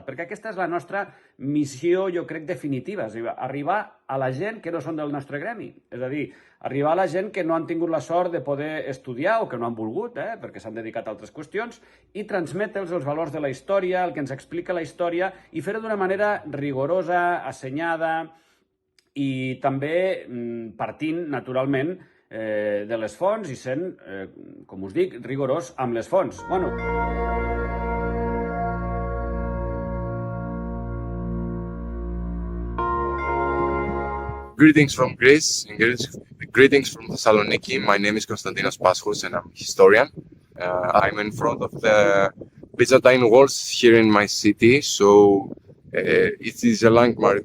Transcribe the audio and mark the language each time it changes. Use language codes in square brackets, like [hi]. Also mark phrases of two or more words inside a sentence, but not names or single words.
[ca] perquè aquesta és la nostra missió, jo crec, definitiva, és a dir, arribar a la gent que no són del nostre gremi, és a dir, arribar a la gent que no han tingut la sort de poder estudiar o que no han volgut, perquè s'han dedicat a altres qüestions, i transmetre'ls els valors de la història, el que ens explica la història, i fer-ho d'una manera rigorosa, assenyada, i també partint, naturalment, de les fonts i sent, com us dic, rigorós amb les fonts. Bueno. [en] Greetings from Greece and greetings from Thessaloniki. My name is Konstantinos Paschos and I'm a historian. I'm in front of the Byzantine walls here in my city, so it is a landmark.